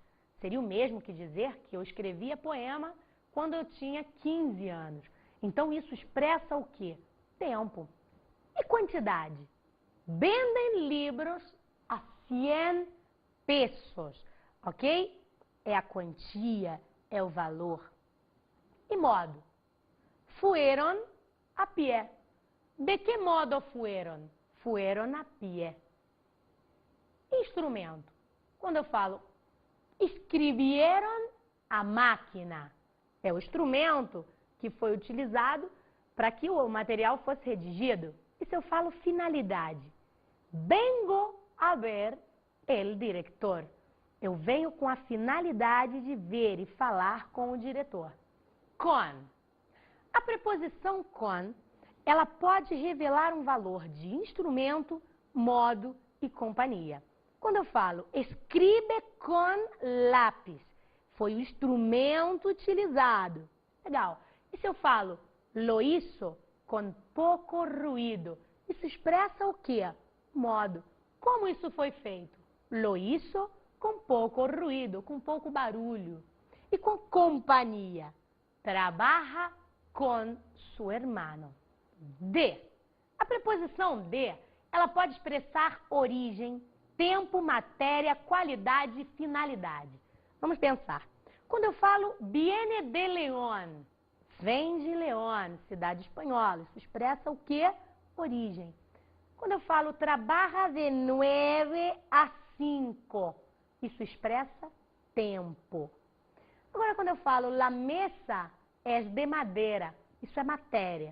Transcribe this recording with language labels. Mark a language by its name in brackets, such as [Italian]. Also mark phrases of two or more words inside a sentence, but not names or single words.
[Portuguese] Seria o mesmo que dizer que eu escrevia poema quando eu tinha 15 anos. Então, isso expressa o quê? Tempo. E quantidade? Vendem livros a 100 pesos, ok? É a quantia, é o valor. E modo? [Spanish] Fueron a pie. De que modo fueron? Fueron a pie. [Portuguese] Instrumento. Quando eu falo [Spanish] escrevieron a máquina, [Portuguese] é o instrumento que foi utilizado para que o material fosse redigido. E se eu falo finalidade? [Spanish] Vengo a ver el director. [Portuguese] Eu venho com a finalidade de ver e falar com o diretor. [Spanish] Con. [Portuguese] A preposição con, ela pode revelar um valor de instrumento, modo e companhia. Quando eu falo [Spanish] escribe con lápis, [Portuguese] foi o instrumento utilizado. Legal. E se eu falo [Spanish] lo hizo con poco ruído, [Portuguese] isso expressa o quê? Modo. Como isso foi feito? [Spanish] Lo hizo [Portuguese] com pouco ruído, com pouco barulho. E com companhia. [Spanish] Trabaja con su hermano. De. [Portuguese] A preposição de, ela pode expressar origem, tempo, matéria, qualidade e finalidade. Vamos pensar. Quando eu falo [Spanish] viene de León, [Portuguese] vem de León, cidade espanhola, isso expressa o quê? Origem. Quando eu falo trabalha de 9 a 5, isso expressa tempo. Agora, quando eu falo [Spanish] la mesa [Portuguese] é de madeira, isso é matéria.